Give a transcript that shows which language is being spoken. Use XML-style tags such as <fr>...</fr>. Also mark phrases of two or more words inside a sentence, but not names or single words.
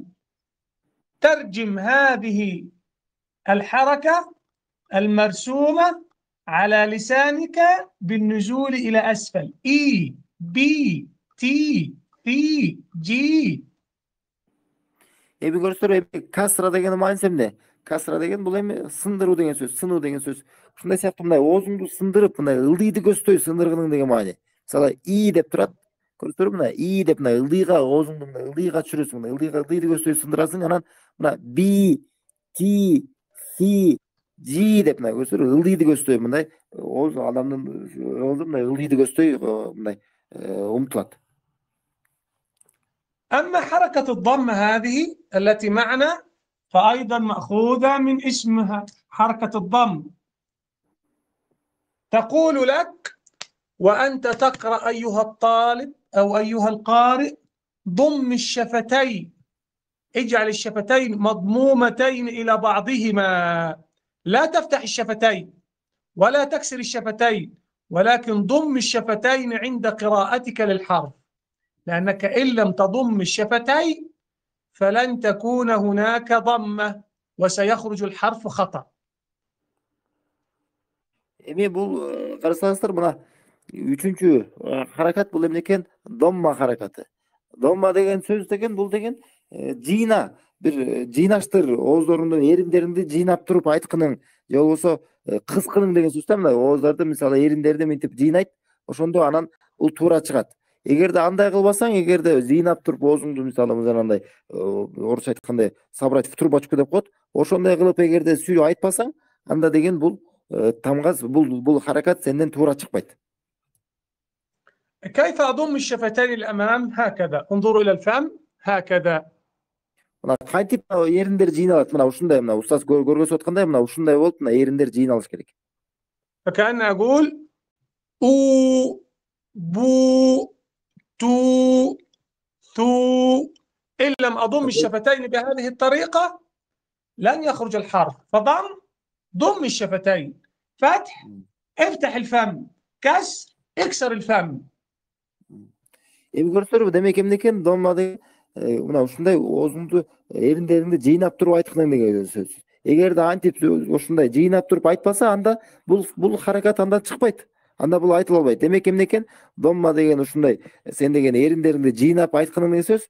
<ar>ترجم هذه الحركة المرسومة على لسانك بالنزول إلى أسفل. إي بي تي تي جي.</ar> <ky>Эми көрсөтөр, касра деген мааниси эмне? Касра деген бул эми сындыруу деген сөз, сынуу деген сөз. Ушундай сыяктуу мындай оозуңду сындырып, мындай ылдыйды көздөй сындыргының деген маани. Мисалы, и деп турат. Көрсөтөр, мына и деп мына ылдыйга оозуңду мына ылдыйга түшүрөсүң, мына ылдыйга ылдыйды көздөй сындырасың, анан мына би, ти, си, жи деп мына көрсөтөр, ылдыйды көздөй мындай ооз адамдын оозу мындай ылдыйды көздөй мындай умтулат.</ky> <ar>أما حركة الضم هذه التي معنا فأيضا مأخوذة من اسمها حركة الضم. تقول لك وأنت تقرأ أيها الطالب أو أيها القارئ ضم الشفتين، اجعل الشفتين مضمومتين إلى بعضهما، لا تفتح الشفتين ولا تكسر الشفتين، ولكن ضم الشفتين عند قراءتك للحرف، لأنك إن لم تضم الشفتين فلن تكون هناك ضمة وسيخرج الحرف خطأ.</ar> <ky>Эми бул карасаңыздар, мына үчүнчү харакат бул эмне экен? Домма харакаты. Домма деген сөз деген бул деген жыйна, бир жыйнаштыр, ооздорунун эримдеринди жыйнап туруп айткының, же болбосо кыскының деген сөз да. Мына ооздорду мисалы эримдерди мынтип жыйнайт, ошондо анан бул туура чыгат. Эгерде андай кылбасаң, эгерде жыйнап туруп оозуңду мисалы мындай орусча айткандай</ky> <ru>собрать в трубочку</ru> <ky>деп коет, ошондой кылып эгерде сүйлөп айтпасаң, анда деген бул тамгаз, бул харакат сенден туура чыкпайт.</ky> <ar>كيف أضم الشفتين الأمام؟ هكذا، انظروا إلى الفم هكذا.</ar> <ky>Мына кантип эриндер жыйналат, мына ушундай, мына устаз көргөзүп аткандай мына ушундай болуп, мына эриндер жыйналыш керек.</ky> <ar>فكأني أقول أو بو تو ثو. إن لم أضم الشفتين بهذه الطريقة لن يخرج الحرف. ضم الشفتين، فتح افتح الفم، كسر اكسر الفم.</ar> <ky>Эми көрсөңөр демек эмне экен, домма деген мына ушундай оозуңду эриндериңди жыйнап туруп айткың деген сөз. Эгерде антип ушундай жыйнап туруп айтпаса, анда бул харакат андан чыкпайт. Анда бул айтыла албайт. Демек эмне экен? Домма деген ушундай сен деген эриндериңди жыйнап айткың деген сөз.</ky>